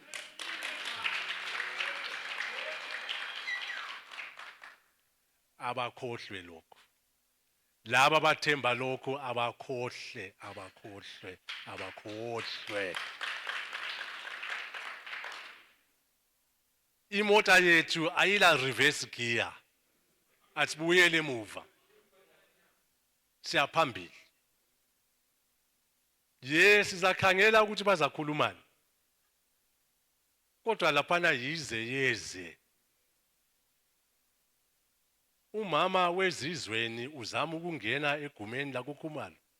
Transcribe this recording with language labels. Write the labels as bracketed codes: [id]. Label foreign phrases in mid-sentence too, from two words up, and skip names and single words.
[nd] Abakhohlwe lokho. Laba bathemba lokho abakhohle. Imota yethu ayila [en] reverse gear. [nd] Asibuyele emuva. Siyaphambili. Yes, sizakhangela ukuthi bazakhulumana. Kodwa laphana yize yeze. Umama wezizweni uzama ukungena egumeni lakoKhumalo.